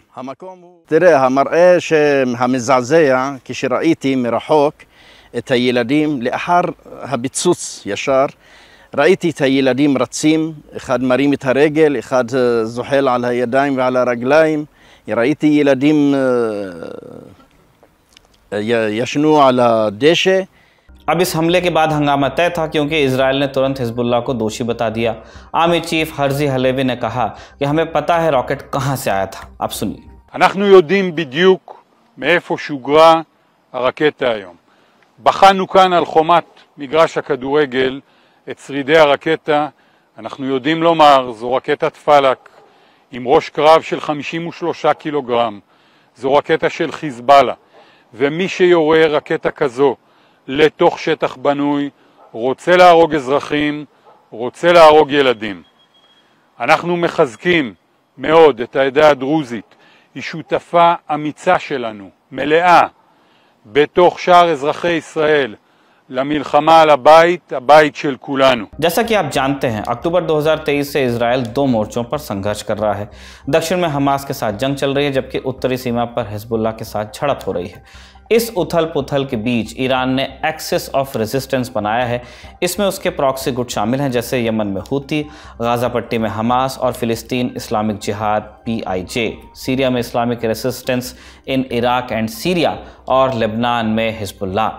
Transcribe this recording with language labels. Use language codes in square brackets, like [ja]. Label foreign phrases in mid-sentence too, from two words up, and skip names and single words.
[he] תראה, המראה המזעזע כשראיתי מרחוק את הילדים לאחר הפיצוץ ישר, ראיתי את הילדים רצים, אחד מרים את הרגל, אחד זוחל על הידיים ועל הרגליים. ראיתי ילדים ישנו על הדשא. [hi] अब इस हमले के बाद हंगामा तय था क्योंकि इजराइल ने तुरंत हिजबुल्लाह को दोषी बता दिया। आर्मी चीफ हर्जी हलेवी ने कहा कि हमें पता है रॉकेट कहां से आया था। आप सुनिए। [he] אנחנו יודעים בדיוק מאיפה שוגרה הרקטה היום. בחנו כאן על חומת מגרש הכדורגל את שרידי הרקטה. אנחנו יודעים לומר, זו רקטת פלק עם ראש קרב של 53 קילוגרם. זו רקטה של חיזבאללה, ומי שיורה רקטה כזו לתוך שטח בנוי רוצה להרוג אזרחים, רוצה להרוג ילדים. אנחנו מחזקים מאוד את העדה הדרוזית, היא שותפה אמיצה שלנו, מלאה, בתוך שאר אזרחי ישראל, למלחמה על הבית של כולנו। [hi] जैसा कि आप जानते हैं, अक्टूबर 2023 से इजराइल दो मोर्चों पर संघर्ष कर रहा है। दक्षिण में हमास के साथ जंग चल रही है, जबकि उत्तरी सीमा पर हिजबुल्लाह के साथ झड़प हो रही है। इस उथल पुथल के बीच ईरान ने [en] axis of resistance [hi] बनाया है। इसमें उसके प्रॉक्सी गुट शामिल हैं, जैसे यमन में हूती, गाजा पट्टी में हमास और फिलिस्तीन इस्लामिक जिहाद PIJ, सीरिया में इस्लामिक रेजिस्टेंस इन इराक एंड सीरिया और लेबनान में हिजबुल्लाह।